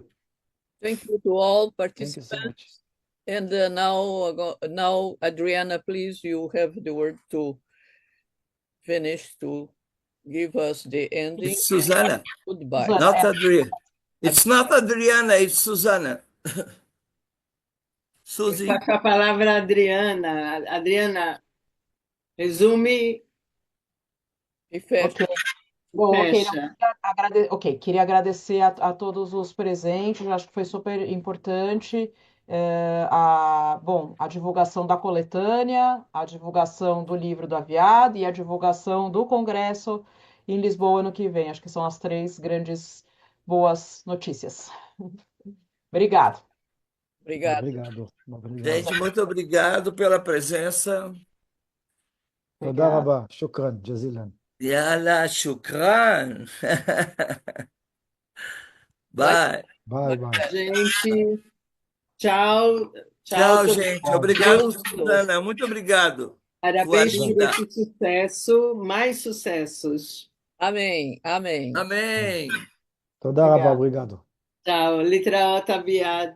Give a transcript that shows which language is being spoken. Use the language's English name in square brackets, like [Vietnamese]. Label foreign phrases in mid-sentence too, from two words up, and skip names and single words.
[English] Thank you to all Thank you so participants. much. And now, Adriana, please, you have the word to finish, to give us the ending. It's Susanna, Goodbye. Susanna, not Adriana. It's not Adriana, it's Susanna. Suzy. [Portuguese] Está com a palavra a Adriana. Adriana, resume E fecha. Ok. Bom, fecha. Queria agradecer a todos os presentes, eu acho que foi super importante. A divulgação da coletânea, a divulgação do livro do Aviado e a divulgação do Congresso em Lisboa ano que vem. Acho que são as três grandes boas notícias. Obrigado. Obrigado. Obrigado. Obrigado. Gente, muito obrigado pela presença. [Hebrew] תודה רבה. [Arabic] شكرا جزيلا. يلا، شكرا. Bye. [English] bye bye. [Portuguese] Gente, tchau. Tchau, todo gente. mundo. Obrigado, Susana. Muito obrigado. Parabéns Boa por vida. esse sucesso. Mais sucessos. Amém, amém. Amém. [Hebrew] תודה רבה, אוריגדו. [Portuguese] Tchau. Litraot Aviad.